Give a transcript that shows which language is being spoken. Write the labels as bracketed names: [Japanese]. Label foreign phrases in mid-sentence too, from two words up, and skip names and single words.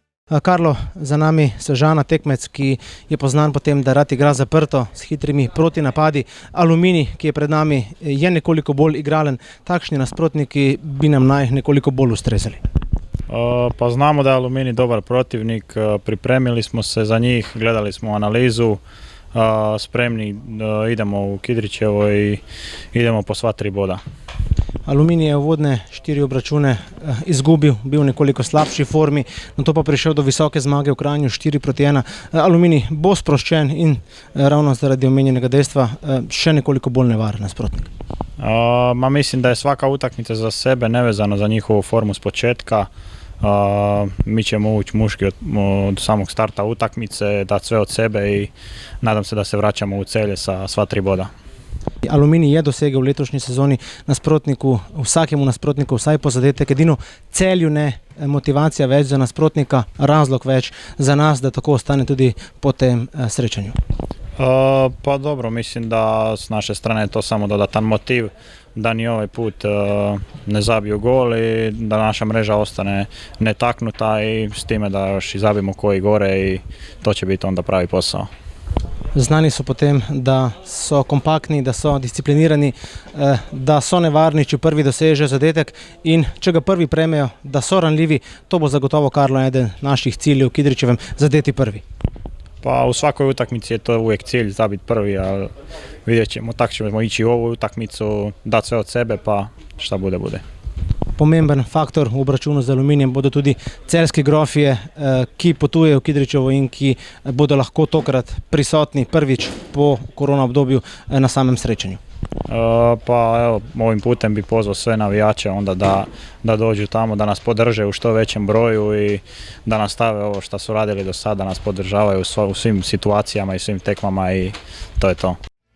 [Slovenian] Karlo, za nami Sežana, tekmec, ki je poznan po tem, da rad igra zaprto s hitrimi protinapadi. Aluminij, ki je pred nami, je nekoliko bolj igralen. Takšni nasprotniki bi nam naj nekoliko bolj ustrezali. [Croatian] Pa znamo da je Aluminij dobar protivnik, pripremili smo se za njih, gledali smo analizu, spremni idemo u Kidričevo i idemo po sva 3 boda. [Slovenian] Aluminij je uvodne 4 obračune izgubil, bil v nekoliko slabši formi, nato pa prišel do visoke zmage v Kranju 4-1. Aluminij bo sproščen in ravno zaradi omenjenega dejstva še nekoliko bolj nevaren nasprotnik. [Croatian] Mislim da je svaka utakmica za sebe, nevezano za njihovu formu s početka. Mi ćemo ući muški od samog starta utakmice, dati sve od sebe i nadam se da se vraćamo u celje sa sva 3 boda. [Slovenian] Aluminij je dosegel v letošnji sezoni vsakemu nasprotniku vsaj po zadetek, edino Celju ne, motivacija več za nasprotnika, razlog več za nas, da tako ostane tudi po tem srečanju. [Croatian] Pa dobro, mislim da s naše strane je to samo dodatan motiv da ni ovaj put ne zabiju gol i da naša mreža ostane netaknuta i s time da još i zabijemo koji gore i to će biti onda pravi posao. [Slovenian] Znani so potem, da so kompaktni, da so disciplinirani, da so nevarni, če prvi dosežejo zadetek in če ga prvi premejo, da so ranljivi. To bo zagotovo, Karlo, eden naših ciljev v Kidričevem, zadeti prvi. [Croatian] Pa u svakoj utakmici je to uvijek cilj zabiti prvi, ali vidjet ćemo, tako ćemo ići u ovu utakmicu, dati sve od sebe pa šta bude, bude. [Slovenian] Pomemben faktor v obračunu z Aluminijem bodo tudi celjske grofje, ki potujejo v Kidričevo in ki bodo lahko tokrat prisotni prvič po korona obdobju na samem srečanju. [Croatian] Pa evo, ovim putem bi pozvao sve navijače onda da dođu tamo, da nas podrže u što većem broju i da nastave ovo što su radili do sada, da nas podržavaju u svim situacijama i svim tekmama i to je to.